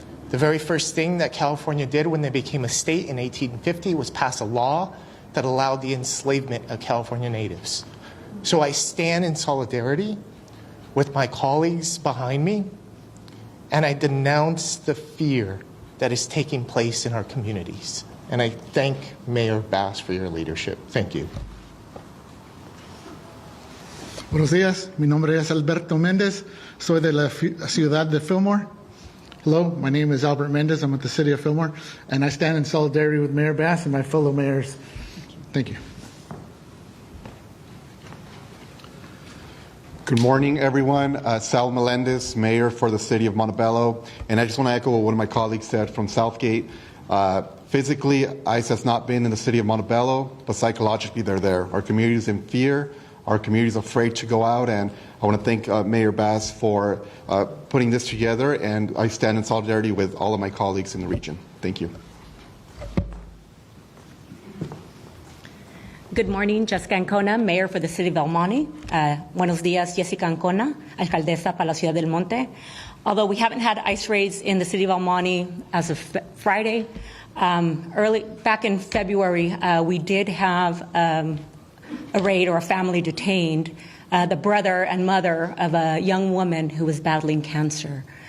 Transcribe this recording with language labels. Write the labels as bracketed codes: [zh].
[en] The very first thing that California did when they became a state in 1850 was pass a law that allowed the enslavement of California natives. So I stand in solidarity with my colleagues behind me, and I denounce the fear that is taking place in our communities. And I thank Mayor Bass for your leadership. Thank you. [es] Buenos días, mi nombre es Alberto Méndez, soy de la ciudad de Fillmore. [en] Hello, my name is Albert Méndez, I'm with the city of Fillmore, and I stand in solidarity with Mayor Bass and my fellow mayors. Thank you. Good morning, everyone. Sal Melendez, mayor for the city of Montebello. And I just want to echo what one of my colleagues said from Southgate. Physically, ICE has not been in the city of Montebello, but psychologically, they're there. Our community is in fear. our community is afraid to go out. And I want to thank Mayor Bass for putting this together, and I stand in solidarity with all of my colleagues in the region. Thank you. Good morning, Jessica Ancona, Mayor for the City of El Monte. [es] Buenos días, Jessica Ancona, Alcaldesa para la Ciudad del Monte. [en] Although we haven't had ICE raids in the City of El Monte as of Friday, back in February, we did have a raid or a family detained, the brother and mother of a young woman who was battling cancer.